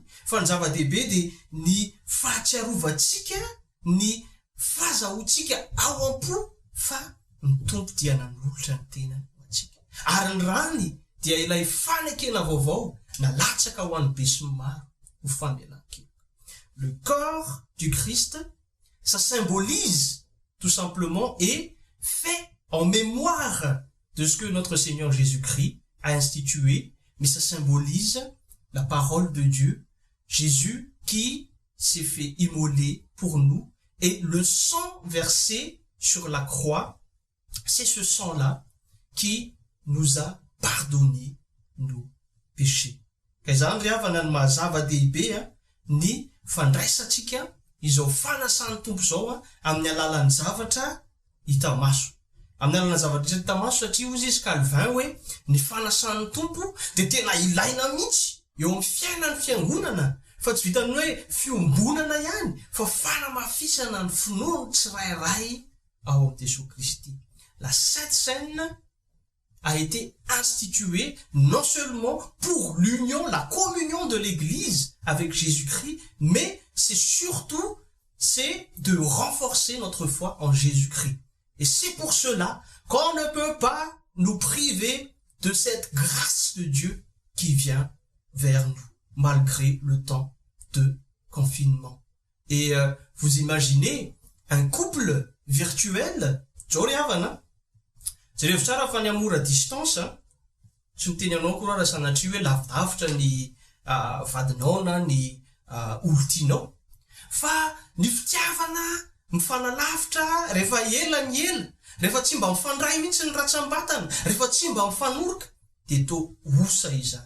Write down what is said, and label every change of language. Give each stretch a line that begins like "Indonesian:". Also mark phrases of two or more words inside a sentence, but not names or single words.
Malagasy: Fa ny zava-dehibe de ny fahatsiarovantsika, ny fahazahoantsika ao am-po fa ny tompo dia nanolotra ny tenany ho antsika. Ary ny rany dia ilay fanekena vaovao na latsaka ho an'ny be sy ny maro ho famelan-keloka.
French: Le corps du Christ, ça symbolise tout simplement et fait en mémoire de ce que notre Seigneur Jésus-Christ a institué, mais ça symbolise la parole de Dieu, Jésus qui s'est fait immoler pour nous, et le sang versé sur la croix, c'est ce sang-là qui nous a pardonné nos péchés.
Malagasy: Kazany ry havana ny mahazava-dehibe ny fandraisatsika izao fanasan'ny tompo zao amin'ny alalan'ny zavatra hita maso. Amin'ny alalan'ny zavatra hita maso satria hozy izy Calvin hoe ny fanasan'ny tompo de tena ilaina mihitsy eo amin'ny fiainan'ny fiangonana, fa tsy vitany hoe fiombonana ihany, fa fanamafisana ny finoany tsirairay ao amin'ny Jesous Christ.
French: La Sainte Seine a été instituée non seulement pour l'union, la communion de l'Église avec Jésus-Christ, mais c'est surtout de renforcer notre foi en Jésus-Christ. Et c'est pour cela qu'on ne peut pas nous priver de cette grâce de Dieu qui vient vers nous, malgré le temps de confinement. Et vous imaginez un couple virtuel,
Malagasy: jereo tsara fa ny
French: amora distance
Malagasy: tsy miteny anao koa raha sanatria hoe lavidavitra ny vadinao na ny olo-tianao, fa ny fitiavana mifanalavitra rehefa ela ny ela, rehefa tsy mba mifandray mihitsy ny ratsambatana, rehefa tsy mba mifanoroka de to osa izany.